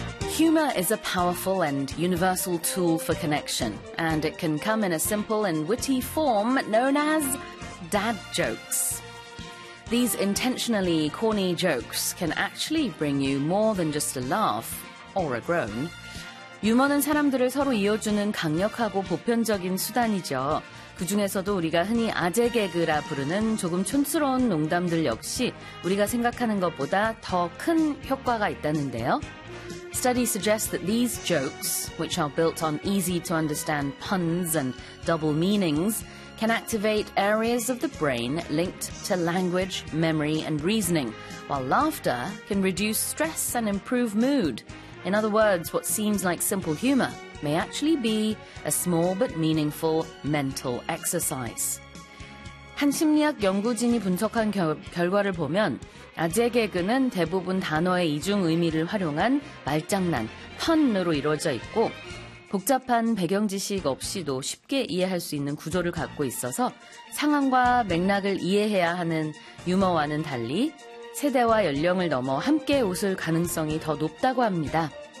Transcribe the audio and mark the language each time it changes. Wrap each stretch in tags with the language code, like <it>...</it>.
<en>Humor is a powerful and universal tool for connection, and it can come in a simple and witty form known as dad jokes. These intentionally corny jokes can actually bring you more than just a laugh or a groan.</en> <ko>유머는 사람들을 서로 이어주는 강력하고 보편적인 수단이죠. 그 중에서도 우리가 흔히 아재 개그라 부르는 조금 촌스러운 농담들 역시 우리가 생각하는 것보다 더 큰 효과가 있다는데요.</ko> <en>Studies suggest that these jokes, which are built on easy to understand puns and double meanings, can activate areas of the brain linked to language, memory, and reasoning, while laughter can reduce stress and improve mood. In other words, what seems like simple humor may actually be a small but meaningful mental exercise.</en> <ko>한 심리학 연구진이 분석한 결과를 보면 아재 개그는 대부분 단어의 이중 의미를 활용한 말장난, 펀으로 이루어져 있고 복잡한 배경 지식 없이도 쉽게 이해할 수 있는 구조를 갖고 있어서 상황과 맥락을 이해해야 하는 유머와는 달리 세대와 연령을 넘어 함께 웃을 가능성이 더 높다고 합니다.</ko>